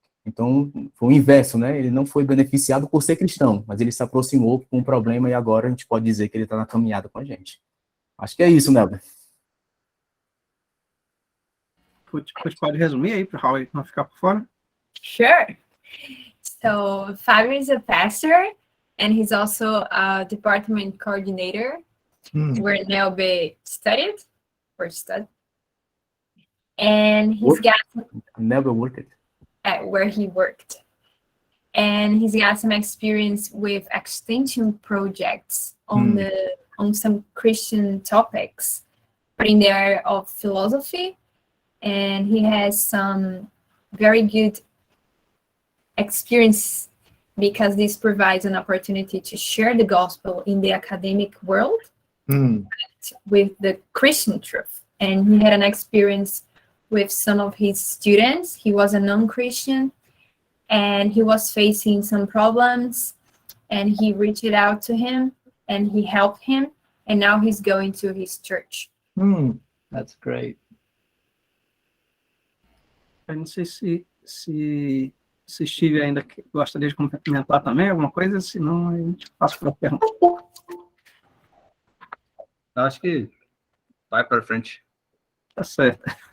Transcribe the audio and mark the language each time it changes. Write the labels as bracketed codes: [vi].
[pt] Então, foi o inverso, né? Ele não foi beneficiado por ser cristão, mas ele se aproximou com um problema e agora a gente pode dizer que ele está na caminhada com a gente. Acho que é isso, Nelber. Pode resumir aí para o Raul não ficar por fora? [en] Sure. So Fabio is a pastor, and he's also a department coordinator where Nelbe studied. And he's got Never worked. Where he worked. And he's got some experience with extension projects on some Christian topics, but in the area of philosophy. And he has some very good experience because this provides an opportunity to share the gospel in the academic world with the Christian truth. And he had an experience with some of his students. He was a non-Christian and he was facing some problems, and he reached out to him and he helped him, and now he's going to his church. That's great. [pt] Eu não sei se Steve ainda gostaria de complementar também alguma coisa, senão a gente passa para a pergunta. Acho que vai para frente. Tá certo.